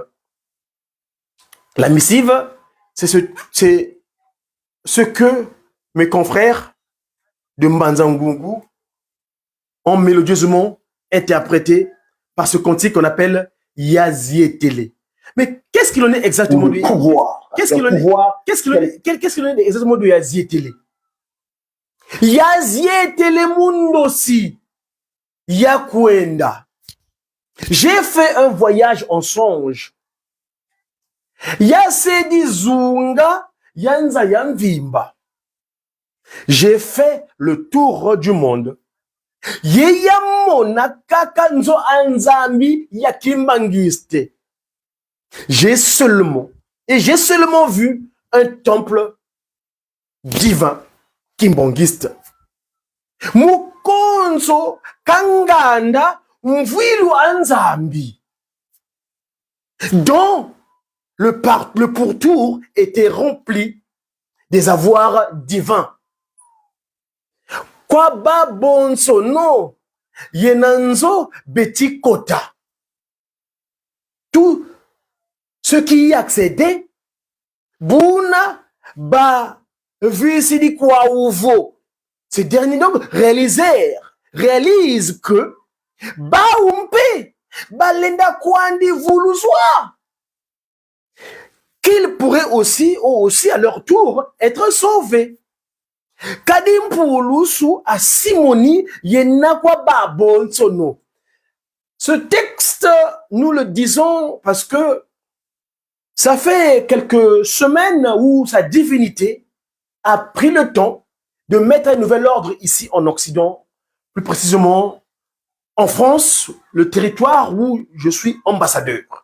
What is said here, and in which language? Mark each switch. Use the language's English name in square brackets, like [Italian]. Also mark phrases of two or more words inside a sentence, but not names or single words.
[French] La missive, c'est ce que mes confrères de Mbanza-Ngungu ont mélodieusement interprété par ce cantique qu'on appelle Yazietele. Mais qu'est-ce qu'il en est exactement du pouvoir? Qu'est-ce qu'il en est exactement de Yazietele? [Kongo] Yazietele mundosi yakwenda. [French] J'ai fait un voyage en songe. [Kongo] Yasedi zunga yanza yanvimba. [French] J'ai fait le tour du monde. [Kongo] Yeyamona kakanzo anzambi yakimbangiste. [French] J'ai seulement vu un temple divin kimbangiste. [Kongo] Mukonzo kanganda mvilu anzambi. [French] Dont le pourtour était rempli des avoirs divins. [Kongo] Kwa babonso no yenanzo betikota. [French] Tout ceux qui y accédaient, [Kongo] Bouna ba visidi kwa uvo. [French] Ces derniers donc réalisent que [Kongo] ba umpe balenda kwandi vouluzwa. [French] Qu'ils pourraient aussi à leur tour être sauvés. [Kongo] Kadim Poulusu a Simoni yenakwa babonsono. [French] Ce texte, nous le disons parce que ça fait quelques semaines où sa divinité a pris le temps de mettre un nouvel ordre ici en Occident, plus précisément en France, le territoire où je suis ambassadeur.